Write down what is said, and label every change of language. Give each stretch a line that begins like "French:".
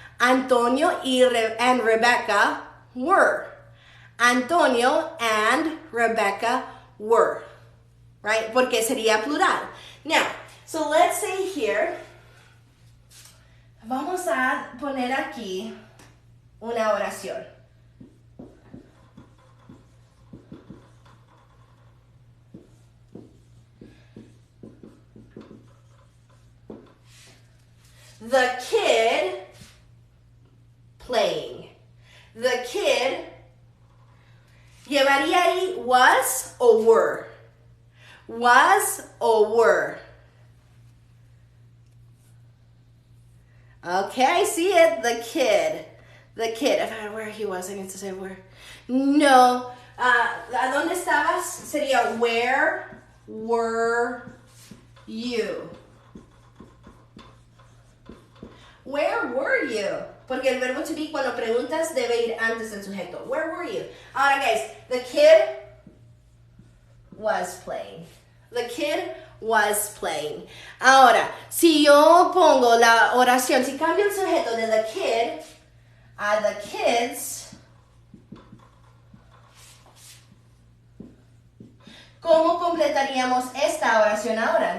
English: Antonio and Rebecca were. Antonio and Rebecca were, right?
Spanish: Porque sería plural.
English: Now, so let's say here,
Spanish: vamos a poner aquí una oración.
English: The kid playing.
Spanish: The kid, ¿llevaría ahí was o were? Was o were?
English: Okay, I see it. The kid. If I where he was, I need to say where.
Spanish: No. ¿A dónde estabas?
English: Sería where were you? Where were you?
Spanish: Porque el verbo to be cuando preguntas debe ir antes del sujeto.
English: Where were you? Ahora, guys, the kid was playing. The kid was playing.
Spanish: Ahora, si yo pongo la oración, si cambio el sujeto de the kid a the kids, ¿cómo completaríamos esta oración ahora?